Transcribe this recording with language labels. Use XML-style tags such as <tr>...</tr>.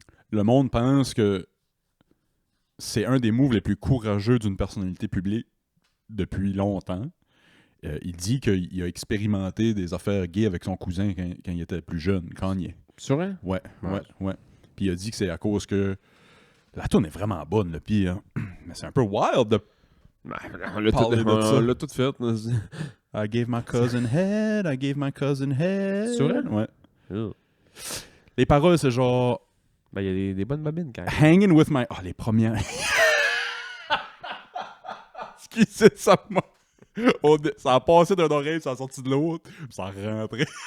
<fr>Le monde pense que c'est un des moves les plus courageux d'une personnalité publique depuis longtemps. Il dit qu'il a expérimenté des affaires gays avec son cousin quand il était plus jeune, Kanye. C'est vrai? Ouais. Puis il a dit que c'est à cause que la tune est vraiment bonne, là, puis mais c'est un peu wild de On l'a tout fait.</fr> <en>I gave my cousin head, I gave my cousin head.</en> <fr>C'est vrai? Ouais. Oh. Les paroles, c'est genre Ben, il y a des bonnes babines quand même.</fr> <en>hanging with my...</en> <fr>Ah, les premières. Excusez, ça m'a... Ça a passé d'une oreille, ça a sorti de l'autre, puis ça a rentré.</fr>